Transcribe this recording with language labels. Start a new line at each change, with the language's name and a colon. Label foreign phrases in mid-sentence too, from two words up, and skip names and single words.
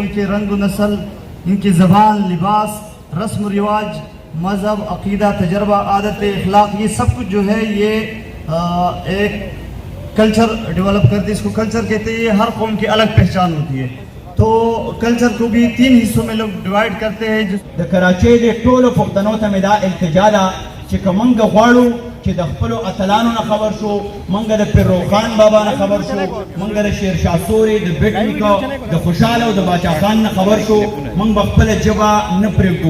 Urdu: ان کے رنگ نسل، ان کی زبان، لباس، رسم رواج، مذہب، عقیدہ، تجربہ، عادتیں، اخلاق، یہ سب کچھ جو ہے یہ ایک کلچر ڈیولپ کرتی ہے. اس کو کلچر کہتے ہیں. یہ ہر قوم کی الگ پہچان ہوتی ہے. تو کلچر کو بھی 3 حصوں میں لوگ ڈیوائیڈ کرتے ہیں.
Pashto: د کراچۍ د ټولو پښتنو ته مې دا التجا ده چې که موږ غواړو چې د خپلو اتلانو نه خبر شو، موږ د پیروخان بابا نه خبر شو، موږ د شیرشاه سوري د بیټ نیکه د خوشحاله او د باچا خان نه خبر شو، موږ به خپله ژبه نه پرېږدو.